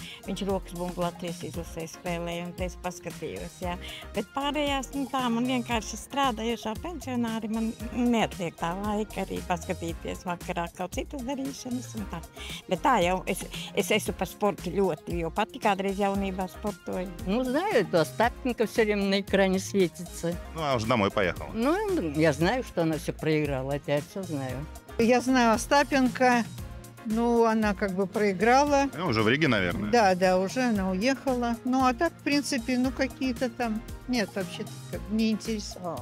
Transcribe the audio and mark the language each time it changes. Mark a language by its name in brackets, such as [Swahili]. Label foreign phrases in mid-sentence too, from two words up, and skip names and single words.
[Latvian] Viņš rokas bumbu Latvijas izlasē spēlēja, un es paskatījos, ja? Bet pārējās, tā, man vienkārši strādājušā pensionāri, man neatliek tā laika arī paskatīties vakarā kaut citas darīšanas un tā. Bet tā jau, es esmu par sportu ļoti, jo pati kādreiz jaunībā sportoju. [Russian] Знаю, это Остапенко все время на экране светится. Ну, а уже домой поехала. Я знаю, что она все проиграла, это я все знаю. Я знаю Остапенко, она как бы проиграла. Уже в Риге, наверное. Да, уже она уехала. А так, в принципе, какие-то там... Нет, вообще-то не интересовало.